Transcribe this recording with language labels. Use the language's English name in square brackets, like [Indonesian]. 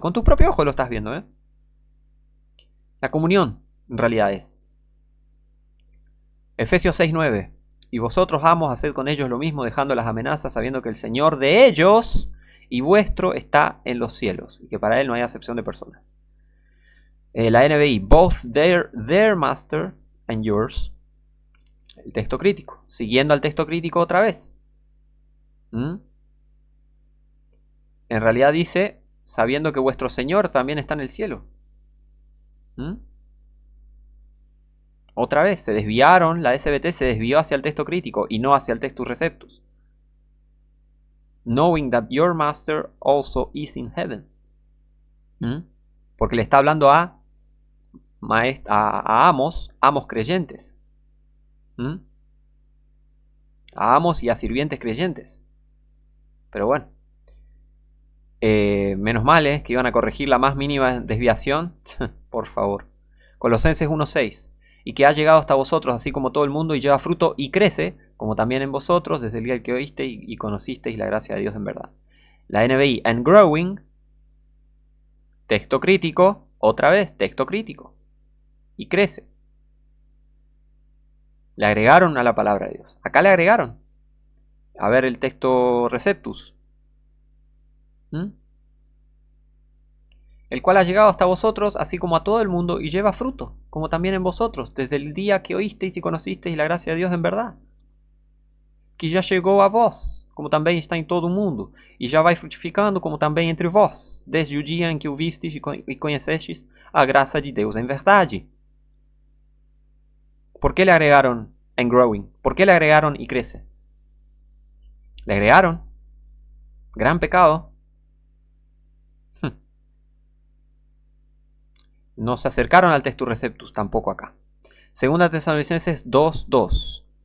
[Spanish] Con tu propio ojo lo estás viendo, La comunión, en realidad es. Efesios 6:9. Y vosotros, amos, haced con ellos lo mismo, dejando las amenazas, sabiendo que el Señor de ellos y vuestro está en los cielos, y que para él no hay acepción de personas. [English] La NBI, both their master and yours. [Spanish] El texto crítico. Siguiendo al texto crítico otra vez. En realidad dice, sabiendo que vuestro Señor también está en el cielo. Otra vez, se desviaron, la SBT se desvió hacia el texto crítico y no hacia el Textus Receptus. [English] Knowing that your master also is in heaven. [Spanish] Porque le está hablando a amos creyentes. A amos y a sirvientes creyentes. Pero bueno. Menos mal, que iban a corregir la más mínima desviación. Por favor. Colosenses 1:6. Y que ha llegado hasta vosotros, así como todo el mundo, y lleva fruto y crece, como también en vosotros, desde el día que oísteis y conocisteis la gracia de Dios en verdad. La NBI, [English] and growing, [Spanish] texto crítico, otra vez, texto crítico. Y crece. Le agregaron a la palabra de Dios. Acá le agregaron. A ver el texto Receptus. El cual ha llegado hasta vosotros, así como a todo el mundo, y lleva fruto, como también en vosotros, desde el día que oísteis y conocisteis la gracia de Dios en verdad. [Portuguese] Que ya llegó a vós, como também está em todo o mundo, e já vai frutificando, como também entre vós, desde o dia em que o vistes e conhecestes a graça de Deus en verdade. [Spanish] ¿Por qué le agregaron [English] and growing? [Spanish] ¿Por qué le agregaron y crece? Le agregaron. Gran pecado. No se acercaron al Textus Receptus tampoco acá. Segunda Tesalonicenses 2:2.